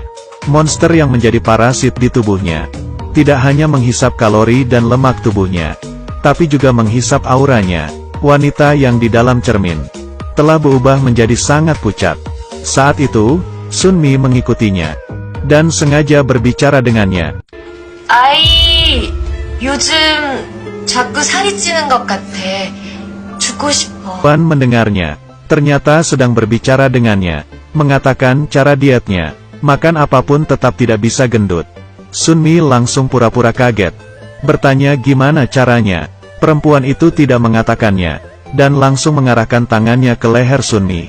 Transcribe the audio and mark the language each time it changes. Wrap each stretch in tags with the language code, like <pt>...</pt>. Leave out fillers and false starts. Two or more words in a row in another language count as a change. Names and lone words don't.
<id>Monster yang menjadi parasit di tubuhnya, tidak hanya menghisap kalori dan lemak tubuhnya, tapi juga menghisap auranya. Wanita yang di dalam cermin, telah berubah menjadi sangat pucat. Saat itu, Sunmi mengikutinya, dan sengaja berbicara dengannya.</id> <ko>아이, 요즘 자꾸 살이 찌는 것 같아. 죽고 싶어.</ko> <id>Pan mendengarnya. Ternyata sedang berbicara dengannya, mengatakan cara dietnya, makan apapun tetap tidak bisa gendut. Sunmi langsung pura-pura kaget, bertanya gimana caranya. Perempuan itu tidak mengatakannya, dan langsung mengarahkan tangannya ke leher Sunmi.</id>